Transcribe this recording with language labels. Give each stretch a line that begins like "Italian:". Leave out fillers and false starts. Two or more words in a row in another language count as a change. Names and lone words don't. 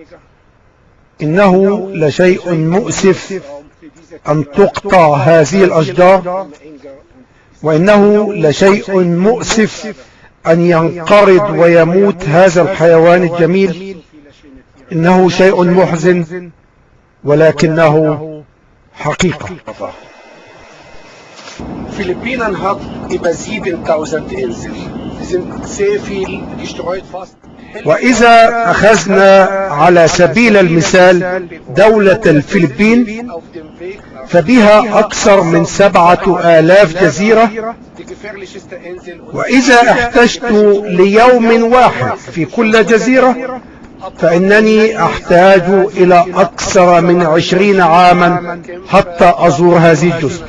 Arabic: إنه لشيء مؤسف أن تقطع هذه الأشجار، وإنه لشيء مؤسف أن ينقرض ويموت هذا الحيوان الجميل. إنه شيء محزن ولكنه حقيقة.
German: Philippinen hat über 7000 Inseln. Sie sind sehr viel gestreut, fast.
Arabic: وإذا أخذنا على سبيل المثال دولة الفلبين فبها أكثر من 7000 جزيرة، وإذا احتجت ليوم واحد في كل جزيرة فإنني أحتاج إلى أكثر من 20 عاما حتى أزور هذه الجزر.